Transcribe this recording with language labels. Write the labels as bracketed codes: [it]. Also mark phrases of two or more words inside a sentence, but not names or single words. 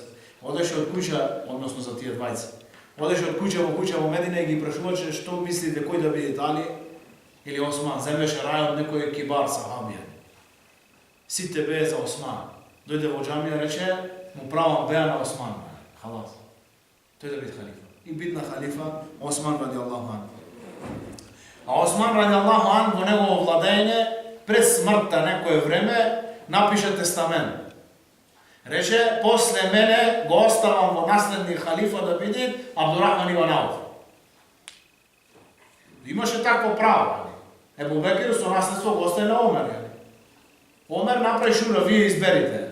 [mk] Одеше од куќа, односно за тие двајца. Одеше од куќа во Медина и ги прашуваше што мислите кој да биде, Али или Осман. Земеше рај од некој кибар сахабија. Сите беа за Осман. Дојде во џамија, рече, му правам беа на Осман. Халас. Тој да биде халифа. И битна халифа Осман [ar] رضي الله عنه. [mk] А Осман [ar] رضي الله عنه [mk] во негово владење пред смртта некое време напише тестамент. Рече, после мене го оставам во наследник халифа да биде Абдурахман ибн Ауф. Имаше такво право. Ебу Бекир со наследство го остави на Омер. Омер направи шура, вие изберите.